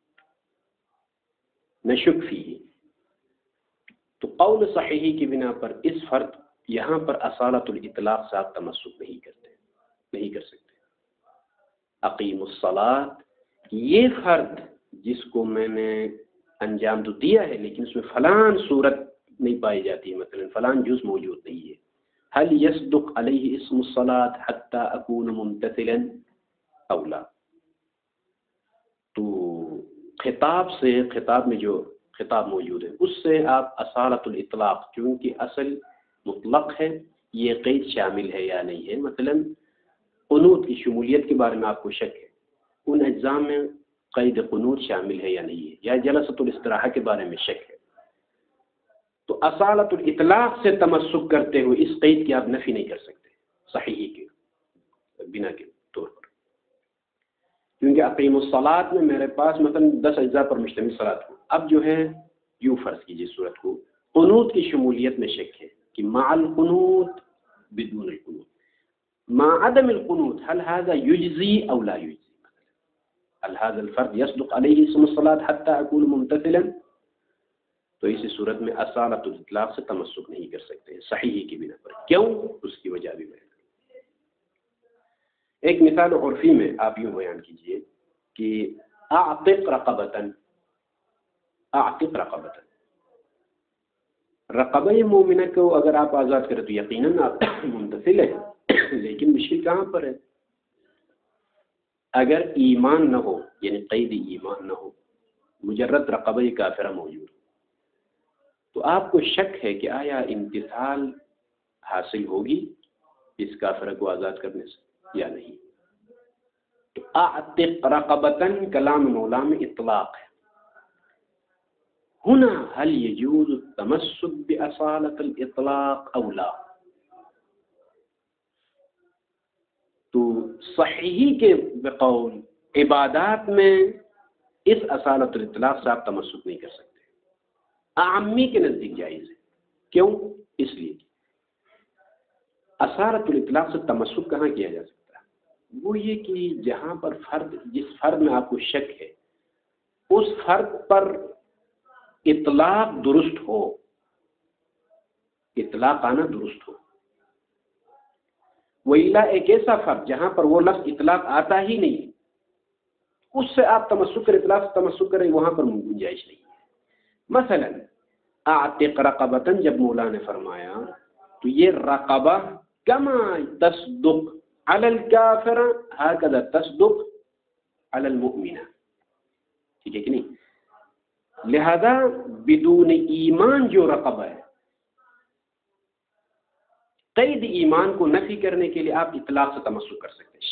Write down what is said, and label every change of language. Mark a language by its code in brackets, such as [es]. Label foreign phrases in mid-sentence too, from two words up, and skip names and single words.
[ar] نشک فی، [ur] تو قول صحیحی کی بنا پر اس فرد یہاں پر اصالت الاطلاق سے آپ تمسک نہیں کر سکتے۔ [ar] اقیم الصلاۃ، [ur] یہ فرد جس کو میں نے انجام تو دیا ہے لیکن اس میں فلان صورت نہیں پائی جاتی، مثلا فلان جز موجود نہیں ہے، [ar] هل يصدق علیہ اسم الصلاۃ حتی اکون ممتثلا او لا؟ [ur] تو خطاب میں جو خطاب موجود ہے اس سے آپ اصالت الاطلاق، چونکہ اصل مطلق ہے، یہ قید شامل ہے یا نہیں ہے۔ مثلا قنوت کی شمولیت کے بارے میں آپ کو شک ہے، ان اجزاء میں قید قنوت شامل ہے یا نہیں ہے، یا [ar] جلسۃ الاستراحہ [ur] کے بارے میں شک ہے، تو اصالت الاطلاق سے تمسک کرتے ہوئے اس قید کی آپ نفی نہیں کر سکتے صحیحی کے بنا کے طور پر، کیونکہ [ar] اقیم الصلاۃ [ur] میں میرے پاس مثلا 10 اجزاء پر مشتمل صلاۃ ہو، اب جو ہے یوں فرض کیجیے صورت کو قنوت کی شمولیت میں شک ہے کہ [ar] مع القنوت بدون القنوت، مع عدم القنوت هل هذا يجزي او لا يجزي؟ هل هذا الفرد يصدق عليه اسم الصلاة حتى اكون ممتثلا؟ [ur] تو اسی صورت میں اصالت الاطلاق سے تمسک نہیں کر سکتے صحیحی کی بنا پر۔ کیوں؟ اس کی وجہ بھی بیان کروں۔ ایک مثال عرفی میں آپ یوں بیان کیجئے کہ [ar] اعتق رقبتاً، اعتق رقبتاً، [ur] رقبہ مومنہ کو اگر آپ آزاد کریں تو یقیناً آپ ممتثل ہیں، لیکن مشکل کہاں پر ہے؟ اگر ایمان نہ ہو، یعنی قید ایمان نہ ہو، مجرد رقبہ کافرہ موجود، تو آپ کو شک ہے کہ آیا امتثال حاصل ہوگی اس کافرہ کو آزاد کرنے سے یا نہیں۔ تو [ar] اعتق رقبتاً [ur] کلام مولا میں اطلاق ہے۔ [ar] هنا هل يجوز التمسك بأصالة الإطلاق أو لا؟ [ur] تو صحیحی کے بقول عبادات میں اس اصالت الاطلاق سے آپ تمسک نہیں کر سکتے۔ عامی کے نزدیک جائز ہے، کیوں؟ اس لیے اصالت الاطلاق سے تمسک کہاں کیا جا سکتا ہے؟ وہ یہ کہ جہاں پر فرد، جس فرد میں آپ کو شک ہے، اس فرد پر اطلاق درست ہو، اطلاق آنا درست ہو۔ وَإِلَّا ایک ایسا فرد جہاں پر وہ لفظ اطلاق آتا ہی نہیں، اس سے آپ تمسک کریں، اطلاق سے تمسک کریں، وہاں پر گنجائش نہیں ہے۔ مثلا [ar] اعتق رقبتن [ur] جب مولا نے فرمایا تو یہ رقبہ [ar] کما تصدق علی الکافر ہکذا تصدق علی المؤمن، [ur] ٹھیک ہے کہ نہیں؟ لہذا بدون ایمان جو رقبہ ہے، قید ایمان کو نفی کرنے کے لیے آپ اطلاق سے تمسک کر سکتے ہیں۔